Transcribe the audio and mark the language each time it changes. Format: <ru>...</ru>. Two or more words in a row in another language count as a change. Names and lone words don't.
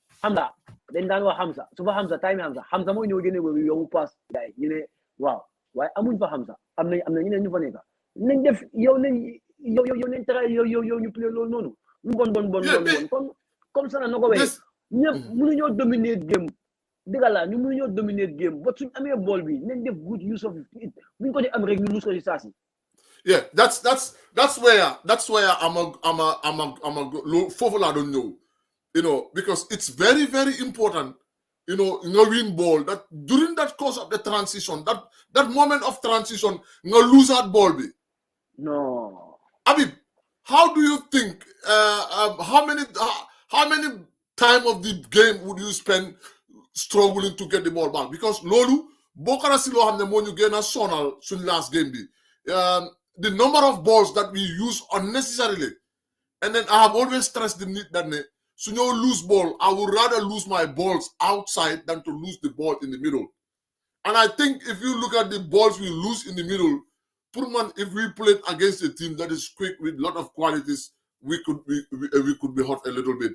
<wo>Hamza dañ daan wax Hamza su fa Hamza time Hamza mooy ñëw génne boobu yow pass gars yi ñu ne waaw waaye amuñ fa Hamza am na ñeneen ñu fa nekk nañ def yow nañ tara yow ñu play loolu noonu lu bon</wo> <fr>comme ça</fr> <wo>na ko waxee ñëpp mënuñoo dominer game dëgg la ñu mënuñoo dominer game ba suñ amee ball bi nañ def</wo> <en>good use of it</en> <wo>buñ ko di am rek ñu lose ko ci saa si.</wo> <en>Yeah, that's where I'm a</en> <wo>foofu laa doon ñëw,</wo> <en>you know, because it's very, very important, you know,</en> <wo>nga win</wo> <en>ball that during that course of the transition, that moment of transition,</en> <wo>nga lose</wo> <en>that ball bi. No. Habib, how do you think, how many time of the game would you spend struggling to get the ball back?</en> <wo>Because loolu bokk na si loo xam ne moo ñu gën a sonal suñ</wo> <en>last game</en> <wo>bi.</wo> <en>The number of balls that we use unnecessarily. And then I have always stressed the need that so you lose ball, I would rather lose my balls outside than to lose the ball in the middle. And I think if you look at the balls we lose in the middle, Purman, if we played against a team that is quick with a lot of qualities, we could be hurt a little bit.</en>